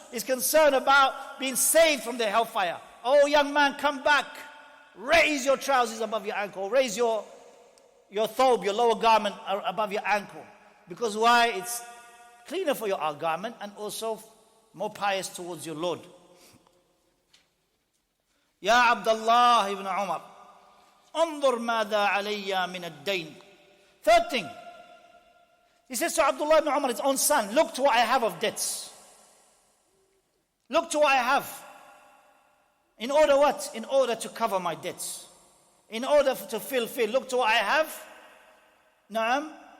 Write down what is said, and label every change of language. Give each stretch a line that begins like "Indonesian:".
English: He's concerned about being saved from the hellfire. Oh, young man, come back. Raise your trousers above your ankle. Raise your thobe, your lower garment above your ankle. Because why? It's cleaner for your garment and also more pious towards your Lord.
Arabic: Ya Abdullah ibn Umar, انظر ماذا علي من الدين.
English: Third thing, he says to Abdullah ibn Umar, his own son, look to what I have of debts. Look to what I have. In order what? In order to cover my debts. In order to fulfill. Look to what I have. Naam.